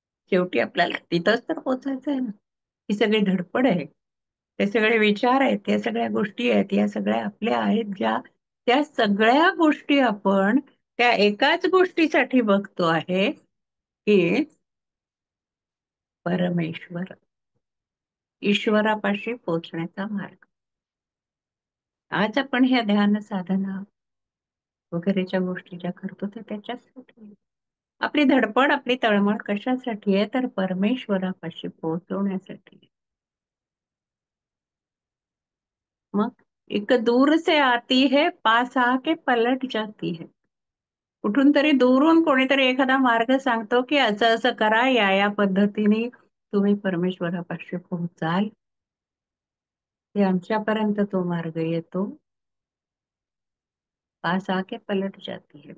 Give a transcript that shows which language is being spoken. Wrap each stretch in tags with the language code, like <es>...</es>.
<mr>शेवटी आपल्याला तिथंच तर पोचायचं आहे ना. ही सगळी धडपड आहे, ते सगळे विचार आहेत, त्या सगळ्या गोष्टी आहेत, या सगळ्या आपल्या आहेत ज्या, त्या सगळ्या गोष्टी आपण त्या एकाच गोष्टीसाठी बघतो आहे की परमेश्वर, ईश्वरापाशी पोचण्याचा मार्ग. आज आपण ह्या ध्यान साधना वगैरेच्या गोष्टी ज्या करतो ते त्याच्यासाठी. आपली धडपड, आपली तळमळ कशासाठी आहे, तर परमेश्वरापाशी पोहोचवण्यासाठी.</mr> <hi>मग एक दूर से आती है, पास आके पलट जाती है.</hi> <mr>कुठून तरी दूरून कोणीतरी एखादा मार्ग सांगतो की असं असं करा, या पद्धतीने तुम्ही परमेश्वरापाशी पोहोचाल. ते आमच्यापर्यंत तो मार्ग येतो,</mr> <hi>पास आके पलट जाती है.</hi>